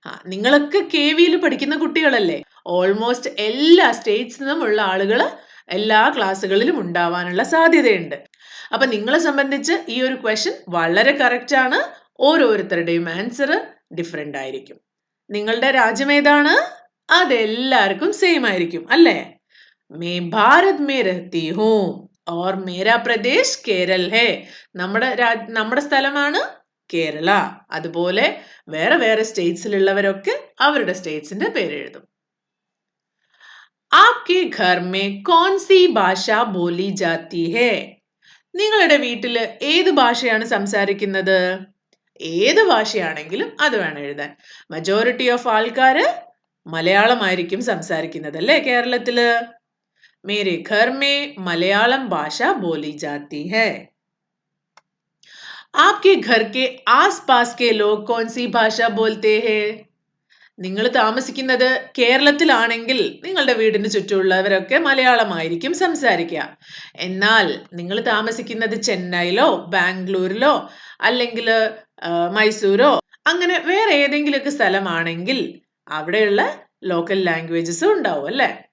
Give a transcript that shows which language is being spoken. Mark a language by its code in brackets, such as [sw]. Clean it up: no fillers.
[ml] നിങ്ങളൊക്കെ KVയിൽ പഠിക്കുന്ന കുട്ടികളല്ലേ? ഓൾമോസ്റ്റ് എല്ലാ സ്റ്റേറ്റ്സിലും ഉള്ള ആളുകൾ എല്ലാ ക്ലാസ്സുകളിലും ഉണ്ടാവാനുള്ള സാധ്യതയുണ്ട്. അപ്പൊ നിങ്ങളെ സംബന്ധിച്ച് ഈ ഒരു ക്വസ്റ്റ്യൻ വളരെ കറക്റ്റ് ആണ്. ഓരോരുത്തരുടെയും ആൻസർ ഡിഫറെന്റ് ആയിരിക്കും. നിങ്ങളുടെ രാജ്യം ഏതാണ്? അതെല്ലാവർക്കും സെയിം ആയിരിക്കും അല്ലേ? [hi] मैं भारत में रहती हूँ और मेरा प्रदेश കേരൾ है. [ml] നമ്മുടെ സ്ഥലമാണ് കേരള. അതുപോലെ വേറെ വേറെ സ്റ്റേറ്റ്സിലുള്ളവരൊക്കെ അവരുടെ സ്റ്റേറ്റ്സിന്റെ പേര് എഴുതും. [hi] आपके घर में कौन सी भाषा बोली जाती है? [ml] നിങ്ങളുടെ വീട്ടിൽ ഏത് ഭാഷയാണ് സംസാരിക്കുന്നത്? ഏത് ഭാഷയാണെങ്കിലും അത് വേണം എഴുതാൻ. മജോറിറ്റി ഓഫ് ആൾക്കാര് മലയാളമായിരിക്കും സംസാരിക്കുന്നത് അല്ലേ കേരളത്തില്? [hi] मेरे घर में मलयालम भाषा बोली जाती है. आपके घर के आसपास के लोग कौन सी भाषा बोलते हैं? [ml] നിങ്ങൾ താമസിക്കുന്നത് കേരളത്തിലാണെങ്കിൽ നിങ്ങളുടെ വീടിന് ചുറ്റുമുള്ളവരൊക്കെ മലയാളമായിരിക്കും സംസാരിക്കുക. എന്നാൽ നിങ്ങൾ താമസിക്കുന്നത് ചെന്നൈയിലോ ബാംഗ്ലൂരിലോ അല്ലെങ്കിൽ മൈസൂരോ അങ്ങനെ വേറെ ഏതെങ്കിലുമൊക്കെ സ്ഥലമാണെങ്കിൽ അവിടെയുള്ള ലോക്കൽ ലാംഗ്വേജസും ഉണ്ടാവും അല്ലേ?